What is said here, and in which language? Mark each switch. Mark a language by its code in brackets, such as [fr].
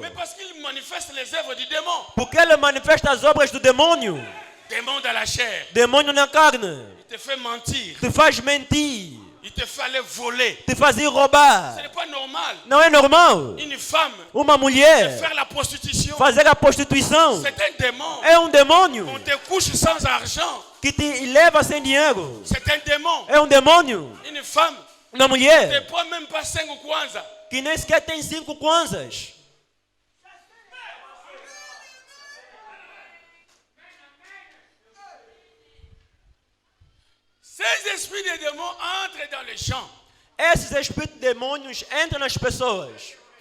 [fr] Mais parce qu'il manifeste les œuvres du démon. [pt] Porque ele manifesta as obras do demônio. [fr] Démon dans la chair. [pt] Demônio na carne. [fr] Il te fait mentir. [pt] Te faz mentir. [fr] Il te fait aller voler. [pt] Te faz ir roubar. [fr] Ce n'est pas normal. [pt] Não é normal. [fr] Une femme [pt] Uma mulher [fr] faire la prostitution. [pt] fazer a prostituição. [fr] C'est un démon. [pt] É demônio [fr] On te couche sans argent. [pt] que te leva sem dinheiro. [fr] C'est un démon. [pt] É demônio. [fr] Une femme [pt] Uma [fr] ne [pt] mulher [fr] prend même pas 5 kwanza. [pt] que nem sequer tem 5 kwanzas. [fr] Ces esprits de démons entrent dans les gens. [pt] Esses espíritos demônios entram nas pessoas.